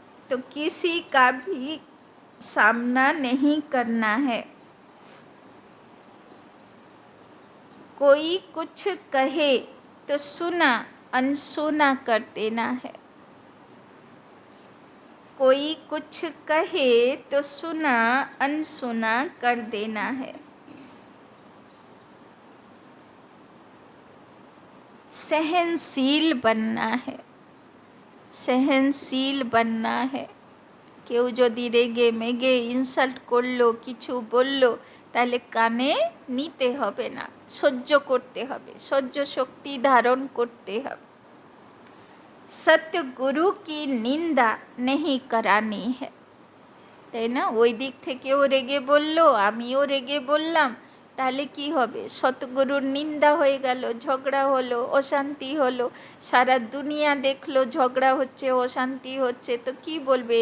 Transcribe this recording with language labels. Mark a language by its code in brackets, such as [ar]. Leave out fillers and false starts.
[hi] তো किसी का भी सामना नहीं करना है। कोई कुछ कहे तो सुना अनसुना कर देना है। कोई कुछ कहे तो सुना अनसुना कर देना है। सहनशील बनना है, सहनशील बनना है। [bn] কেউ যদি রেগে মেগে ইনসাল্ট করলো, কিছু বললো, তাহলে কানে নিতে হবে না, সহ্য করতে হবে, সহ্য শক্তি ধারণ করতে হবে। [hi] सतगुरु की निंदा नहीं करानी है, [bn] তাই না? ওই দিক থেকেও রেগে বলল, আমিও রেগে বললাম, তাহলে কি হবে? সতগুরুর নিন্দা হয়ে গেল, ঝগড়া হলো, অশান্তি হলো, সারা দুনিয়া দেখলো ঝগড়া হচ্ছে, অশান্তি হচ্ছে, তো কি বলবে?